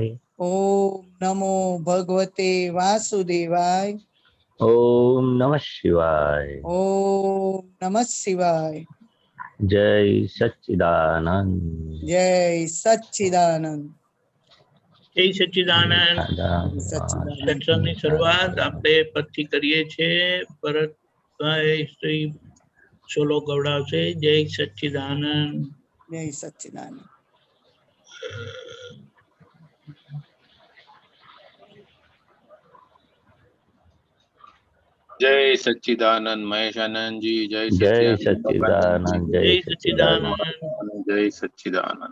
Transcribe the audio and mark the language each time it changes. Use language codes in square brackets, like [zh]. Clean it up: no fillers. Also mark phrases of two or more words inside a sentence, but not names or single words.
[sa] ओम नमो भगवते वासुदेवाय। ओम नमः शिवाय। ओम नमः शिवाय। [hi] जय सच्चिदानंद। जय सच्चिदानंद। जय सच्चिदानंद। [gu] સત્સંગની શરૂઆત આપણે પદથી કરીએ છીએ. ભરતભાઈ શ્રી સોલો ગવડાવશે. જય સચ્ચિદાનંદ. જય સચ્ચિદાનંદ. [hi] जय सच्चिदानंद महेशानंद जी। जय जय सच्चिदानंद। जय सच्चिदानंद। जय सच्चिदानंद।